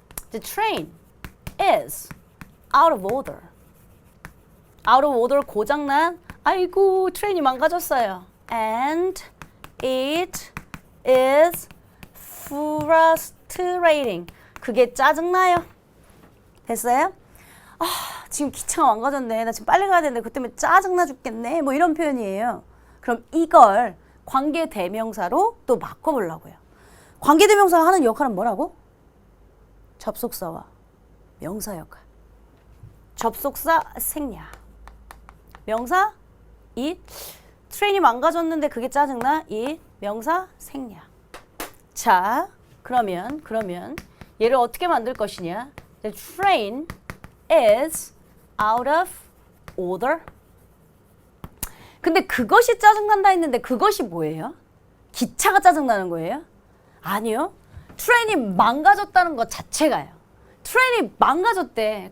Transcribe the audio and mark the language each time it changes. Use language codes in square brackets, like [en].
[en] The train is out of order. out of order [ko] 고장난 아이고 트레인이 망가졌어요. [en] And it is frustrating. [ko] 그게 짜증나요. 됐어요? 지금 기차가 망가졌네. 나 지금 빨리 가야 되는데 그 때문에 짜증나 죽겠네. 뭐 이런 표현이에요. 그럼 이걸 관계대명사로 또 바꿔보려고요. 관계대명사가 하는 역할은 뭐라고? 접속사와 명사 역할. 접속사 생략. 명사 it. 트레인이 망가졌는데 그게 짜증나? it. 명사 생략. 자, 그러면 얘를 어떻게 만들 것이냐? [en] The train is out of order. [ko] 근데 그것이 짜증난다 했는데 그것이 뭐예요? 기차가 짜증나는 거예요? 아니요. 트레인이 망가졌다는 것 자체가요. 트레인이 망가졌대.